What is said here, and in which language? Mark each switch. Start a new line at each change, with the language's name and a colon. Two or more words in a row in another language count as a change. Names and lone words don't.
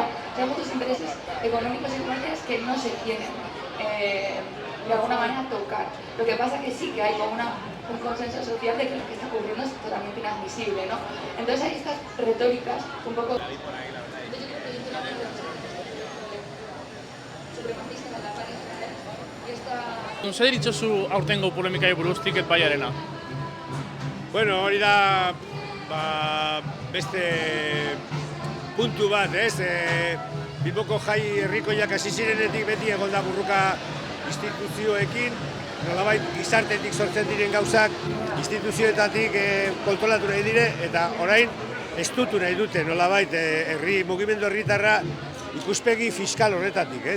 Spanish: Hay muchos intereses económicos y comerciales que no se tienen de alguna manera tocar. Lo que pasa es que sí que hay como un consenso social de que lo que está ocurriendo es totalmente inadmisible, ¿no? Entonces hay estas retóricas un poco... supremacistas de la pareja, y esta...
Basque: Zer ditzozu aurtengo polemika buruz tiket baiarena? Bueno, hori da beste puntu bat, ez? Bilboko jai herrikoiak hasi zirenetik beti egon da burruka instituzioekin, nolabait gizartetik sortzen diren gauzak instituzioetatik kontrolatu nahi dire, eta orain estutu nahi dute nolabait mugimendu herritarra ikuspegi fiskal horretatik, ez?